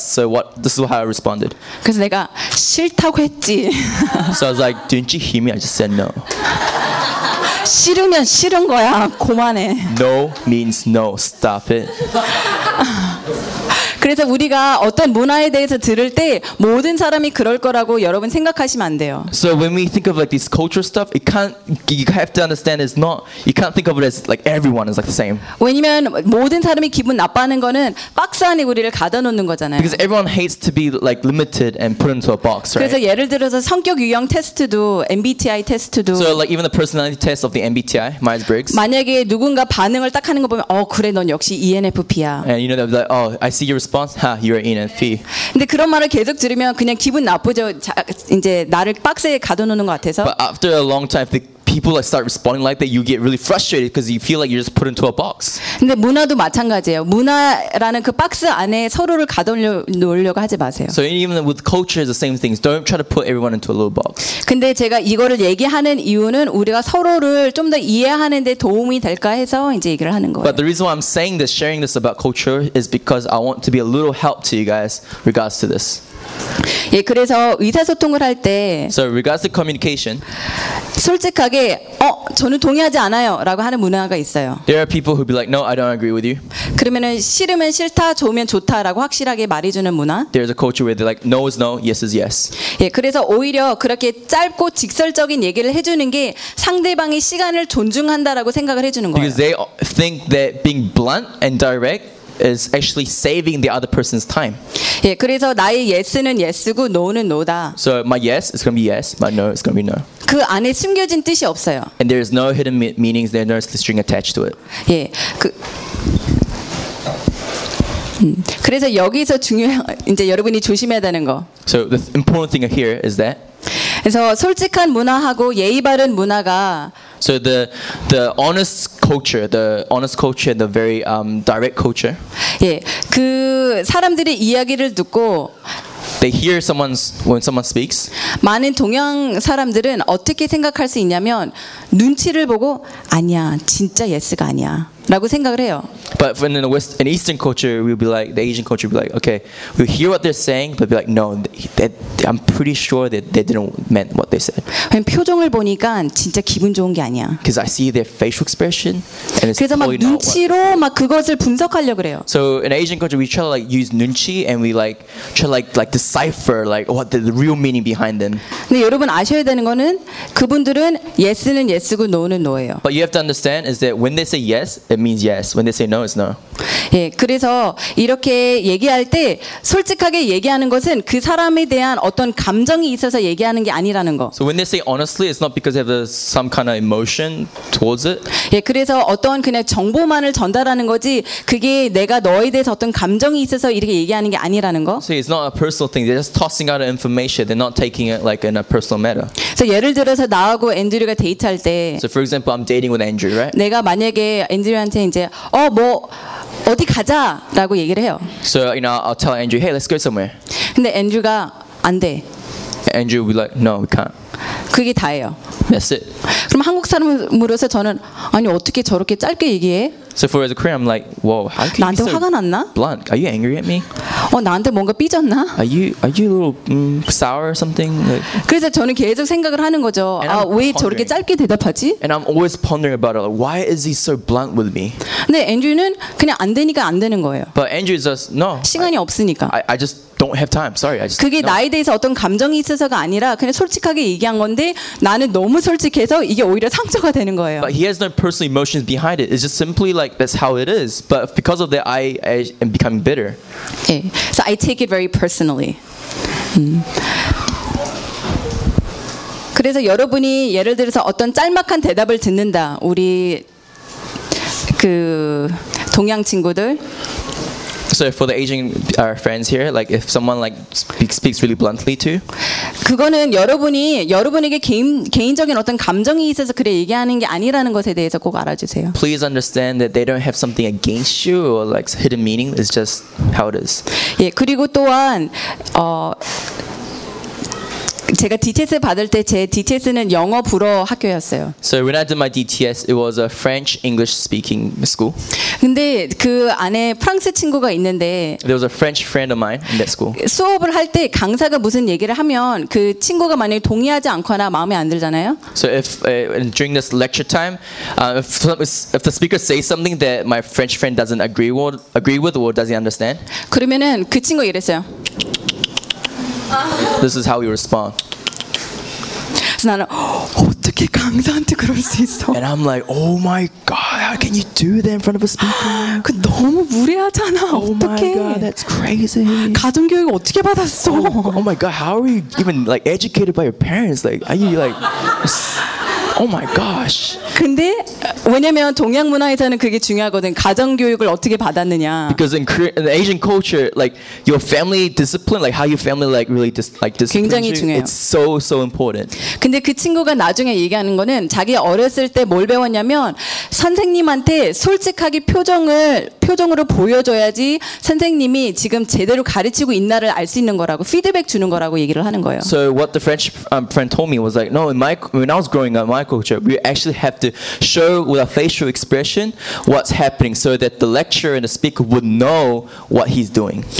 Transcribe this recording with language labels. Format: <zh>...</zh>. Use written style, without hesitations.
<en>So what? This is how I responded.</en> <ko>그래서 내가 싫다고 했지.</ko> <en>So I was like, "Didn't you hear me? I just said no."</en> <ko>싫으면 싫은 거야. 그만해.</ko> <en>No means no. Stop it.</en> <ko>그래서 우리가 어떤 문화에 대해서 들을 때 모든 사람이 그럴 거라고 여러분 생각하시면 안 돼요.</ko> <en>So when we think of like this cultural stuff, it can't you have to understand it's not you can't think of it as like everyone is like the same.</en> <ko>왜냐면 모든 사람이 기분 나빠하는 거는 박스 안에 우리를 가둬놓는 거잖아요.</ko> <en>Because everyone hates to be like limited and put into a box, right?</en> <ko>그래서 예를 들어서 성격 유형 테스트도 MBTI 테스트도.</ko> <en>So like even the personality test of the MBTI, Myers-Briggs.</en> <ko>만약에 누군가 반응을 딱 하는 거 보면 그래 넌 역시 ENFP야.</ko> <en>And you know they'll be like, oh, I see your response. Ha, you are ENFP.</en> <ko>근데 그런 말을 계속 들으면 그냥 기분 나쁘죠. 이제 나를 박스에 가둬놓는 것 같아서.</ko> <en>But after a long time, the people like start responding like that, you get really frustrated because you feel like you're just put into a box.</en> <ko>근데 문화도 마찬가지예요. 문화라는 그 박스 안에 서로를 가둬놓으려고 하지 마세요.</ko> <en>So even with culture, it's the same things. Don't try to put everyone into a little box.</en> <ko>근데 제가 이거를 얘기하는 이유는 우리가 서로를 좀 더 이해하는 데 도움이 될까 해서 이제 얘기를 하는 거예요.</ko> <en>But the reason why I'm saying this, sharing this about culture, is because I want to be a little help to you guys regards to this.</en> <ko>예, 그래서 의사소통을 할 때</ko> <en>So regards to communication</en> <ko>솔직하게 저는 동의하지 않아요 라고 하는 문화가 있어요.</ko> <en>There are people who be like, no, I don't agree with you.</en> <ko>그러면은 싫으면 싫다, 좋으면 좋다 라고 확실하게 말해주는 문화.</ko> <en>There's a culture where they're like, no is no, yes is yes.</en> <ko>예, 그래서 오히려 그렇게 짧고 직설적인 얘기를 해주는 게 상대방의 시간을 존중한다라고 생각을 해주는 거예요.</ko> <en>Because they think that being blunt and direct is actually saving the other person's time.</en> <ko>예, 그래서 나의 yes는 yes고 no는 no다.</ko> <en>So my yes is going to be yes, my no is going to be no.</en> <ko>그 안에 숨겨진 뜻이 없어요.</ko> <en>And there is no hidden meanings, there is no string attached to it.</en> <ko>예. 그래서 여기서 중요한 이제 여러분이 조심해야 되는 거.</ko> <en>So the important thing here is that</en> <ko>그래서 솔직한 문화하고 예의 바른 문화가</ko> <en>So the honest culture, the honest culture and the very direct culture.</en> <ko>예. 그 사람들의 이야기를 듣고</ko> <en>They hear someone's when someone speaks.</en> <ko>많은 동양 사람들은 어떻게 생각할 수 있냐면 눈치를 보고 아니야. 진짜 예스가 아니야. 라고 생각을 해요.</ko> <en>But in the West, in Eastern culture, we'll be like the Asian culture. We'll be like, okay, we hear what they're saying, but be like, no, they, I'm pretty sure that they didn't mean what they said.</en> <ko>그냥 표정을 보니까 진짜 기분 좋은 게 아니야.</ko> <en>Because I see their facial expression, and it's</en> <ko>그래서 막 눈치로 막 그것을 분석하려 그래요.</ko> <en>So in Asian culture, we try to like use 눈치 and we like try like decipher like what the real meaning behind them.</en> <ko>근데 여러분 아셔야 되는 거는 그분들은 yes는 yes고 no는 no예요.</ko> <en>But you have to understand is that when they say yes. It means yes. When they say no, it's no.</en> <ko>예, 그래서 이렇게 얘기할 때 솔직하게 얘기하는 것은 그 사람에 대한 어떤 감정이 있어서 얘기하는 게 아니라는 거.</ko> <en>So when they say honestly, it's not because they have some kind of emotion towards it.</en> <ko>예, 그래서 어떤 그냥 정보만을 전달하는 거지 그게 내가 너에 대해서 어떤 감정이 있어서 이렇게 얘기하는 게 아니라는 거.</ko> <en>So it's not a personal thing. They're just tossing out information. They're not taking it like in a personal matter.</en> <ko>그래서 예를 들어서 나하고 앤드류가 데이트할 때.</ko> <en>So for example, I'm dating with Andrew, right?</en> <ko>내가 만약에 앤드류한테 이제 뭐 어디 가자라고 얘기를 해요.</ko> <en>So you know, I'll tell Andrew, hey, let's go somewhere.</en> <ko>근데 앤드류가 안 돼.</ko> <en>Andrew will be like, no, we can't.</en> <ko>그게 다예요.</ko> <en>That's it.</en> <ko>그럼 한국 사람으로서 저는 아니 어떻게 저렇게 짧게 얘기해?</ko> <en>So for as a Korean, I'm like, whoa, how can</en> <ko>나한테</ko> <en>you be</en> <ko>화가</ko> <en>so</en> <ko>났나?</ko> <en>Blunt? Are you angry at me?</en> <ko>어 나한테 뭔가 삐졌나?</ko> <en>Are you a little sour or something? Like,</en> <ko>그래서 저는 계속 생각을 하는 거죠. 아, 왜 저렇게 짧게 대답하지?</ko> <en>And I'm always pondering about it. Like, why is he so blunt with me?</en> <ko>근데 Andrew는 그냥 안 되니까 안 되는 거예요.</ko> <en>But Andrew is just no.</en> <ko>시간이 없으니까.</ko> <en>I just don't have time. Sorry. I just</en> <ko>그게 no. 나에 대해서 어떤 감정이 있어서가 아니라 그냥 솔직하게 얘기한 건데 나는 너무 솔직해서 이게 오히려 상처가 되는 거예요.</ko> <en>But he has no personal emotions behind it. It's just simply like that's how it is, but because of that I am becoming bitter. Okay. So I take it very personally.</en> <ko>그래서 여러분이 예를 들어서 어떤 짤막한 대답을 듣는다. 우리 그 동양 친구들.</ko> <en>So for the aging our friends here, like if someone like speaks really bluntly to.</en> <ko>그거는 여러분이 여러분에게 개인적인 어떤 감정이 있어서 그래 얘기하는 게 아니라는 것에 대해서 꼭 알아주세요.</ko> <en>Please understand that they don't have something against you or like hidden meaning. It's just how it is.</en> <ko>예, 그리고 또한 제가 DTS 받을 때 제 DTS는 영어 불어 학교였어요.</ko> <en>So when I did my DTS, it was a French English speaking school.</en> <ko>근데 그 안에 프랑스 친구가 있는데</ko> <en>There was a French friend of mine in that school.</en> <ko>수업을 할 때 강사가 무슨 얘기를 하면 그 친구가 만약에 동의하지 않거나 마음에 안 들잖아요.</ko> <en>So during this lecture time, if the speaker says something that my French friend doesn't agree with or doesn't understand.</en> <ko>그러면은 그 친구가 이랬어요.</ko> <en>This is how you respond.</en> <ko>나는 어떻게 강사한테 그럴 수 있어?</ko> <en>And I'm like, oh my god, how can you do that in front of a speaker?</en> <ko>그 너무 무례하잖아. 어떻게?</ko> <en>Oh my god, that's crazy.</en> <ko>가정 교육 어떻게 받았어?</ko> <en>Oh my god, how are you even like educated by your parents? Like, are you like? Oh my gosh.</en> <ko>근데 왜냐면 동양 문화에서는 그게 중요하거든. 가정 교육을 어떻게 받았느냐.</ko> <en>Because in Asian culture, like your family discipline, like how your family like really just like discipline.</en> <ko>굉장히</ko> <en>you,</en> <ko>중요해요.</ko> <en>It's so important.</en> <ko>근데 그 친구가 나중에 얘기하는 거는 자기 어렸을 때 뭘 배웠냐면 선생님한테 솔직하게 표정으로 보여줘야지 선생님이 지금 제대로 가르치고 있나를 알 수 있는 거라고 피드백 주는 거라고 얘기를 하는 거예요.</ko> <en>So what the French friend told me was like, no, when I was growing up. My culture, we actually have to show with a facial expression what's happening so that the lecturer and the speaker would know what he's doing.</en>